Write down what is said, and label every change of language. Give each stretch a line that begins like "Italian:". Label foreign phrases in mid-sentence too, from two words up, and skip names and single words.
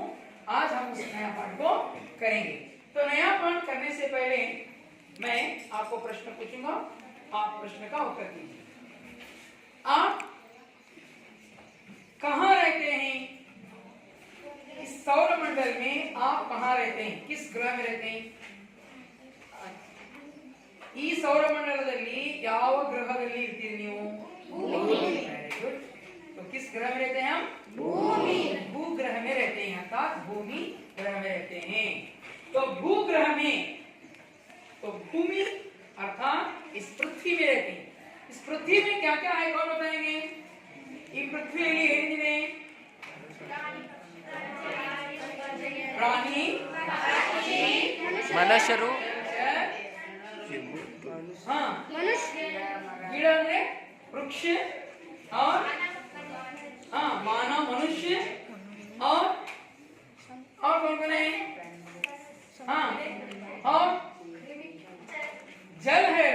Hindi: आज हम उस नया पाठ को करेंगे। तो नया पाठ करने से पहले मैं आपको प्रश्न पूछूंगा, आप प्रश्न का उत्तर दीजिए। आप कहाँ रहते हैं? इस सौरमंडल में आप कहाँ रहते हैं? किस ग्रह में रहते हैं?
Kannada: ಈ सौरमंडलದಲ್ಲಿ ಯಾವ ಗ್ರಹದಲ್ಲಿ ಇರ್ತೀರಿ ನೀವು?
Hindi: भूमि। तो किस ग्रह में रहते हैं हम? भूमि। भूग्रह में रहते हैं, अर्थात भूमि ग्रह में रहते हैं। तो भूग्रह में, तो भूमि अर्थात इस पृथ्वी में रहते हैं। इस पृथ्वी में क्या क्या है कौन बताएंगे?
Kannada: ಈ ಪೃಥ್ವಿಯಲ್ಲಿ ಏನಿದೆ? ಪ್ರಾಣಿ, ಮನುಷ್ಯರು,
Hindi: हाँ गिड़ ಅಂದ್ರೆ वृक्ष और हाँ मानव मनुष्य और कौन कौन है? हाँ और जल है।